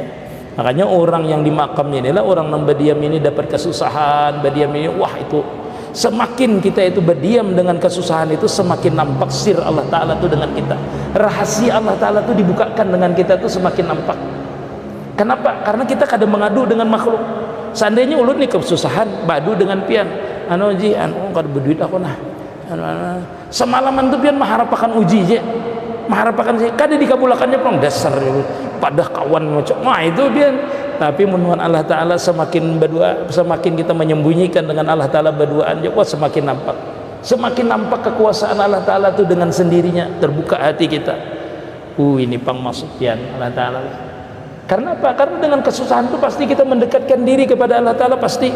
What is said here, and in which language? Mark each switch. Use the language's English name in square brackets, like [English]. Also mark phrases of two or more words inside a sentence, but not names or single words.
[Indonesian] Makanya orang yang di makamnya inilah orang yang berdiam ini dapat kesusahan, berdiam ini wah itu semakin kita itu berdiam dengan kesusahan itu semakin nampak sir Allah taala itu dengan kita. Rahasia Allah taala itu dibukakan dengan kita itu semakin nampak. Kenapa? Karena kita kadang mengadu dengan makhluk. [Banjar] Seandainya ulun nih kesusahan, badu dengan pian. Kada berduit aku nah. Semalaman tuh pian mengharapkan uji je, mengharapkan sih kada dikabulakannya pun dasar pada kawan macam itu pian. [Indonesian] Tapi menuhan Allah taala semakin berdoa, semakin kita menyembunyikan dengan Allah taala berdoaan, wah semakin nampak kekuasaan Allah taala tuh dengan sendirinya terbuka hati kita. [Banjar] Ini maksud pian Allah taala. [Indonesian] Karena apa? Karena dengan kesusahan itu pasti kita mendekatkan diri kepada Allah taala pasti.